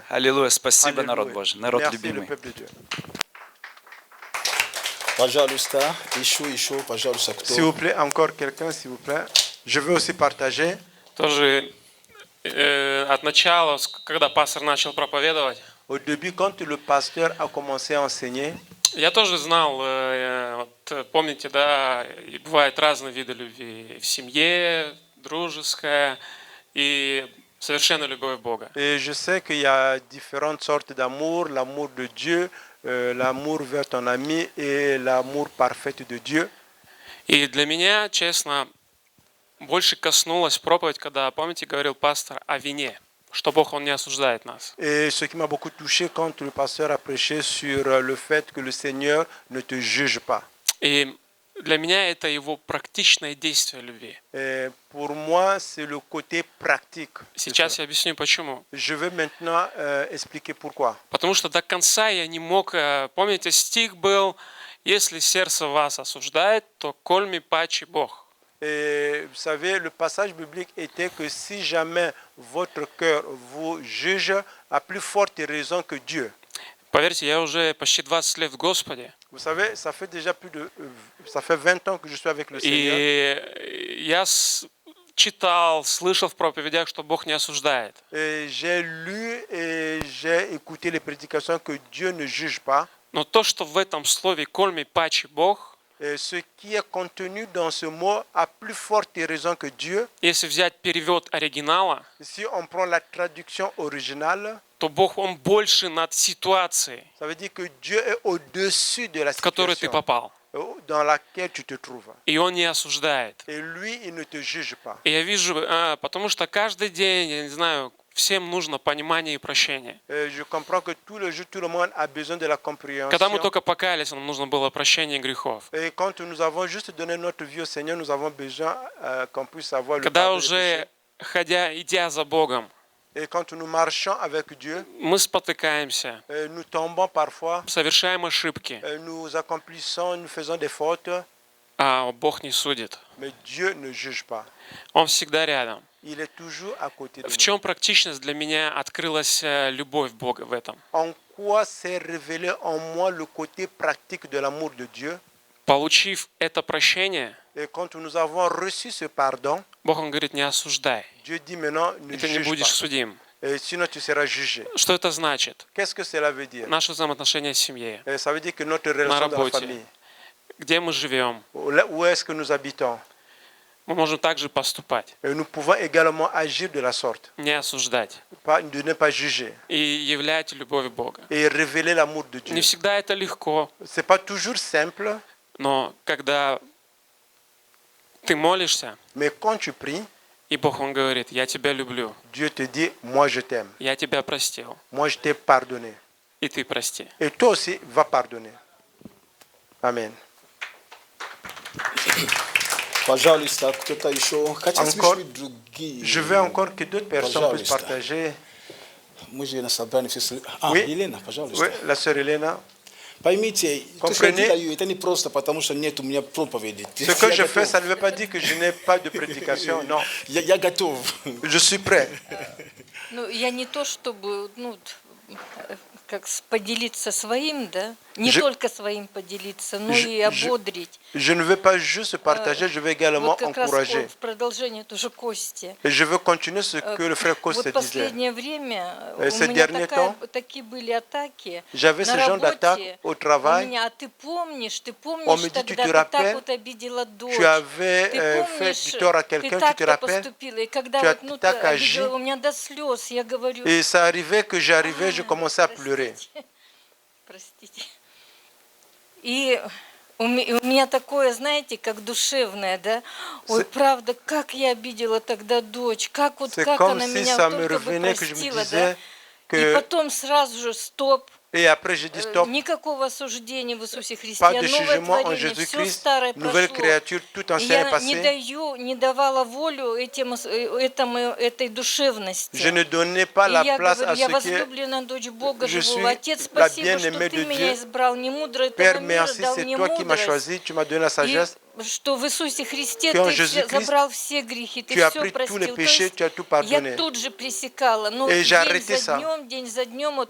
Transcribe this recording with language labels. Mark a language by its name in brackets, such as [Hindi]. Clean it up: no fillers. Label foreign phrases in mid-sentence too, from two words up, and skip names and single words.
[Russian] Аллилуйя, спасибо, народ [French] Alléluia. [Russian] Божий, народ [French] Merci le [Russian] любимый. [French] peuple de Dieu. [Russian] Пожалуйста, еще, пожалуйста, кто? [French] S'il vous plaît, encore quelqu'un, s'il vous plaît. Je veux aussi partager. [Russian] Тоже от начала, когда пастор начал проповедовать, [French] Au début, quand le pasteur a commencé à enseigner, [Russian] я тоже знал, вот, помните, да, и бывают разные виды любви в семье, дружеская и совершенно любовь Бога. [French] et je sais qu'il y a différentes sortes d'amour, l'amour de Dieu, l'amour vers ton ami et l'amour parfait de Dieu. [Russian] И для меня, честно, больше коснулась проповедь, когда, помните, говорил пастор о вине, что Бог, Он не осуждает нас. [French] Et ce qui m'a beaucoup touché quand le pasteur a prêché sur le fait que le Seigneur ne te juge pas. [Russian] И для меня это Его практичное действие любви. [French] Et pour moi, c'est le côté pratique. [Russian] Сейчас я объясню, почему. [French] Je vais maintenant expliquer pourquoi. [Russian] Потому что до конца я не мог... Помните, стих был, если сердце вас осуждает, то кольми паче Бог. [French] Et vous savez, le passage biblique était que si jamais votre cœur vous juge, à plus forte raison que Dieu. [Russian] Поверьте, я уже почти 20 лет в Господе. [French] Vous savez, ça fait déjà ça fait 20 ans que je suis avec le Seigneur. [Russian] И я читал, слышал в проповедях, что Бог не осуждает. [French] Et j'ai lu et j'ai écouté les prédications que Dieu ne juge pas. [Russian] Но то, что в этом слове «кольми паче Бог», [French] Et ce qui est contenu dans ce mot a plus forte raison que Dieu. [Russian] если взять перевод оригинала, [French] Si on prend la traduction originale, [Russian] то Бог, Он больше над ситуацией, [French] ça veut dire que Dieu est au-dessus de la [Russian] в которую ты [French] situation [Russian] попал. [French] dans laquelle tu te trouves. [Russian] И Он не осуждает. [French] Et lui, il ne te juge pas. [Russian] И я вижу, потому что каждый день, я не знаю, всем нужно понимание и прощение. [French] Et je comprends que tous les jours, tout le monde a besoin de la compréhension. [Russian] Когда мы только покаялись, нам нужно было прощение грехов. [French] Et quand nous avons juste donné notre vie au Seigneur, nous avons besoin qu'on puisse avoir le [Russian] Когда [French] pardon des péchés. [Russian] уже, идя за Богом, [French] Et quand nous marchons avec Dieu, [Russian] мы спотыкаемся, [French] nous tombons parfois, [Russian] совершаем ошибки, [French] nous accomplissons, nous faisons des fautes, [Russian] а Бог не судит. [French] mais Dieu ne juge pas. [Russian] Он всегда рядом. [French] Il est toujours à côté de [Russian] В [French] nous. [Russian] чем практичность для меня открылась любовь Бога в этом? [French] En quoi s'est révélé en moi le côté pratique de l'amour de Dieu? [Russian] Получив это прощение, [French] Et quand nous avons reçu ce pardon, [Russian] Бог, Он говорит, не осуждай, [French] Dieu dit maintenant, ne [Russian] и ты не [French] juge [Russian] будешь [French] pas. [Russian] судим. [French] Et sinon, tu seras jugé. [Russian] Что это значит? [French] Qu'est-ce que cela veut dire? [Russian] Наши взаимоотношения в семье, [French] Et ça veut dire que notre relation dans la [Russian] работе. [French] famille, [Russian] где мы живем, [French] où est-ce que nous habitons, [Russian] мы можем также поступать, [French] et nous pouvons également agir de la sorte, [Russian] не осуждать [French] de ne pas juger [Russian] и являть любовь Бога. [French] et révéler l'amour de Dieu. [Russian] Не всегда это легко, [French] C'est pas toujours simple, [Russian] но когда ты молишься, [French] mais quand tu pries, [Russian] и Бог, Он говорит, я тебя люблю, [French] Dieu te dit, moi je t'aime, [Russian] я тебя простил, [French] moi je t'ai pardonné, [Russian] и ты прости. [French] et toi aussi va pardonner. Amen. [Russian] Пожалуйста, кто-то еще. Хотите [French] Encore, [Russian] слышать другие? [French] Je veux encore que d'autres personnes puissent [Russian] Пожалуйста. [French] partager. [Russian] Мы же на собрании все... [French] Oui. [Russian] Елена, пожалуйста. [French] Oui, la sœur Elena. [Russian] Поймите, то, что я [French] Comprenez? [Russian] делаю, это не просто потому, что нет у меня проповеди. [French] Ce que je [Russian] Я [French] fais, [Russian] готов. [French] ça ne veut pas dire que je n'ai pas de prédication. Non, [Russian] Я готов. [French] je suis prêt. [Russian] Ну, я не то, чтобы, как поделиться своим, да, Не [French] Je- [Russian] только своим поделиться, но [French] je- [Russian] и ободрить. [French] Je ne veux pas juste partager, je veux également [Russian] Вот как раз [French] encourager. [Russian] в продолжение тоже Кости. [French] Et je veux continuer ce que le frère Coste [Russian] Вот [French] disait. [Russian] последнее время у [French] Ces [Russian] меня [French] derniers temps, [Russian] такие были атаки [French] J'avais [Russian] на [French] ce genre d'attaque [Russian] работе. [French] au [Russian] У [French] travail. [Russian] меня, а ты [French] On [Russian] помнишь, [French] me dit, tu [Russian] тогда [French] te [Russian] ты [French] rappelles, [Russian] так вот обидела дочь. [French] Tu avais [Russian] Ты [French] fait [Russian] помнишь, [French] du tort à [Russian] ты [French] quelqu'un, tu te [Russian] так-то [French] rappelles? [Russian] поступила. И когда [French] Tu as [Russian] вот, ну, [French] так agi. [Russian] обидела, у меня до слез, я говорю, [French] Et ça arrivait que j'arrivais, je commençais à pleurer. [Russian] Простите. И у меня такое, знаете, как душевное, да? Ой, правда, как я обидела тогда дочь, как [French] C'est [Russian] как [French] comme [Russian] она [French] si [Russian] меня [French] ça [Russian] вот [French] me [Russian] только бы [French] revenait, que je me [Russian] простила, да? [French] disais [Russian] И [French] que... [Russian] потом сразу же стоп. [French] Et après, je dis stop, [Russian] Никакого осуждения в Иисусе Христе. [French] pas de [Russian] Новое [French] jugement en [Russian] творение, все [French] Jésus-Christ, [Russian] старое [French] nouvelle [Russian] прошло. [French] créature, tout [Russian] И [French] ancien est [Russian] я [French] passé. [Russian] не давала волю этой душевности. [French] Je ne donnais pas [Russian] И [French] la [Russian] я [French] place [Russian] говорю, [French] à [Russian] я [French] ce que [Russian] возлюбленная дочь Бога [French] je [Russian] живого. [French] suis [Russian] Отец, [French] la [Russian] спасибо, что [French] bien-aimée [Russian] ты [French] de [Russian] меня [French] Dieu. [Russian] избрал, не мудро этого [French] Père, [Russian] мира, [French] merci, [Russian] дал [French] c'est [Russian] мне [French] toi qui m'as [Russian] мудрость. [French] choisi, tu m'as donné la [Russian] И [French] sagesse. [Russian] что в Иисусе Христе [French] Que en [Russian] ты [French] Jésus-Christ, [Russian] забрал все грехи, ты [French] tu as [Russian] все [French] pris tous les [Russian] простил. То [French] péchés, [Russian] есть [French] tu as tout [Russian] я [French] pardonné. [Russian] тут же пресекала, но [French] Et j'ai arrêté [Russian] день за днем, вот,